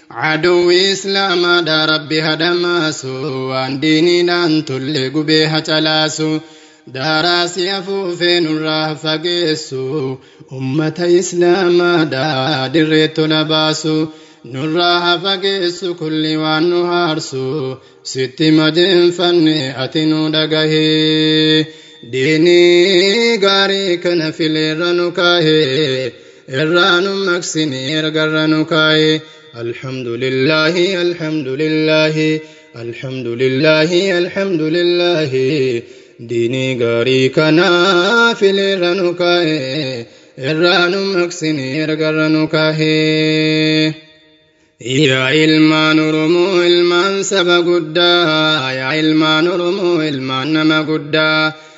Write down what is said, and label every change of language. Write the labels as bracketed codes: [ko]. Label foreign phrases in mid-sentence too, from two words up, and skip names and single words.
[om] Aduwwi Islaamaadha Rabbi hadhamaasu, waan diiniidhaan tolle gubee hacalaasu, daaraa si afuufee nurraa fageessu, ummata Islaamaadha dirree tola baasu, nurraa fageessu kulli waan nu haarsu, sitti majeenfanne ati nu dhagahee. Diinii gaarii kana fileerra nu kaa'e, irraa nu maqsine ergarra nu kaa'e. [ar] الحمد لله، الحمد لله، الحمد لله، الحمد لله. [om] Diinii gaarii kana fileerra nu kaa'e, irraa nu maqsine ergarra nu kaa'e. Yaa ilmaan Oromoo, ilmaan saba guddaa, yaa ilmaan Oromoo, ilmaan nama guddaa.